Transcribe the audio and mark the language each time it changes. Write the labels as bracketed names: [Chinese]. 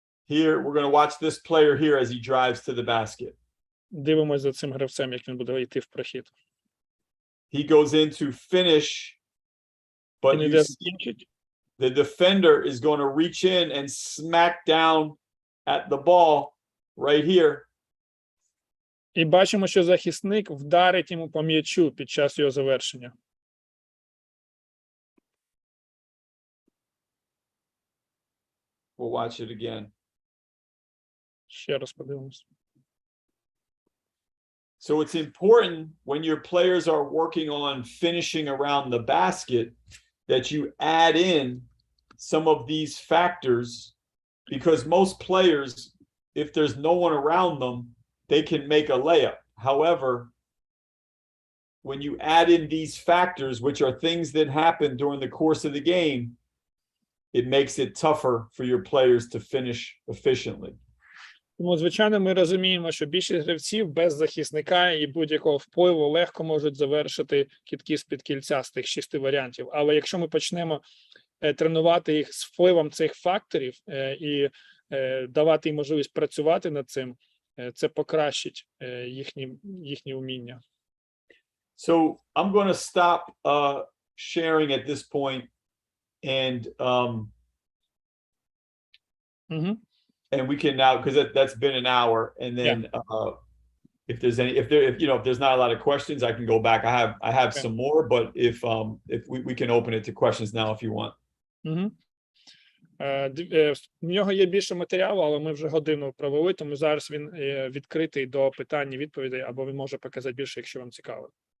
[English] Here, we're going to watch this player here as he drives to the basket. [Ukrainian] Дивимось за цим гравцем, як він буде йти в прохід. [English] He goes in to finish, but you see, the defender is going to reach in and smack down at the ball right here. [Ukrainian] І бачимо, що захисник вдарить йому по м'ячу під час його завершення. [English] We'll watch it again. [Ukrainian] Ще раз подивимось. [English] So it's important when your players are working on finishing around the basket that you add in some of these factors, because most players, if there's no one around them, they can make a layup. However, when you add in these factors, which are things that happen during the course of the game, it makes it tougher for your players to finish efficiently. [Ukrainian] Тому, звичайно, ми розуміємо, що більшість гравців без захисника і будь-якого впливу легко можуть завершити кидки з-під кільця з тих 6 варіантів. Але якщо ми почнемо тренувати їх з впливом цих факторів і давати їм можливість працювати над цим, це покращить їхні уміння. [English] So I'm going to stop sharing at this point, and and we can now, because that's been an hour, and then if there's not a lot of questions, I can go back. I have some more, but if we can open it to questions now if you want. [Ukrainian] В нього є більше матеріалу, але ми вже годину провели, тому зараз він відкритий до питань і відповідей, або він може показати більше, якщо вам цікаво.